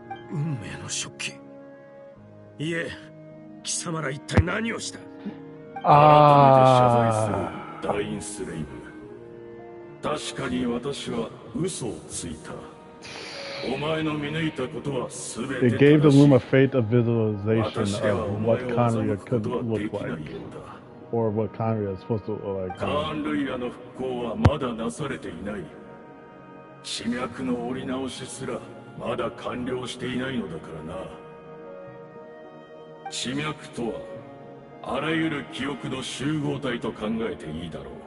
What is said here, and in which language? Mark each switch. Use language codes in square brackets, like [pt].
[ja] 運命の食器。いえ、貴様ら一体何をした？改めて謝罪するダインスレイブ。確かに私は嘘をついた。お前の見抜いたことは全て正しい。 [en] It gave the room a faint of visualization of what Conria could look like, or what Conria is supposed to look like. [ja] カーン・ルイヤの復興はまだなされていない。地脈の折り直しすらまだ完了していないのだからな。地脈とはあらゆる記憶の集合体と考えていいだろう。